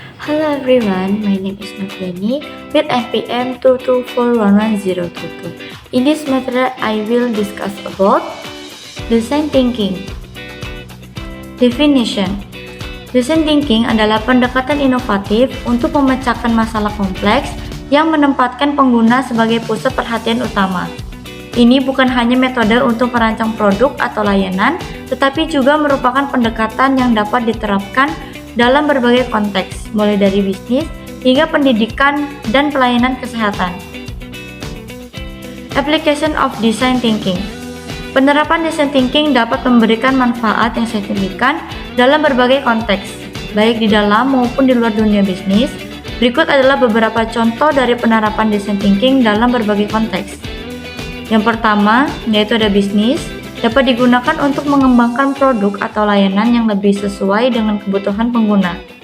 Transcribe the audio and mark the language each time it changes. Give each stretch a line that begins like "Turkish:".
English: Hello everyone, my name is Noviani with NPM 224110022. In this material, I will discuss about design thinking.
Indonesian: Definition: Design thinking adalah pendekatan inovatif untuk memecahkan masalah kompleks yang menempatkan pengguna sebagai pusat perhatian utama. Ini bukan hanya metode untuk merancang produk atau layanan, tetapi juga merupakan pendekatan yang dapat diterapkan dalam berbagai konteks, mulai dari bisnis hingga pendidikan dan pelayanan kesehatan.
English: Application of design thinking.
Indonesian: Penerapan design thinking dapat memberikan manfaat yang signifikan dalam berbagai konteks, baik di dalam maupun di luar dunia bisnis. Berikut adalah beberapa contoh dari penerapan design thinking dalam berbagai konteks. Yang pertama, yaitu ada bisnis, dapat digunakan untuk mengembangkan produk atau layanan yang lebih sesuai dengan kebutuhan pengguna.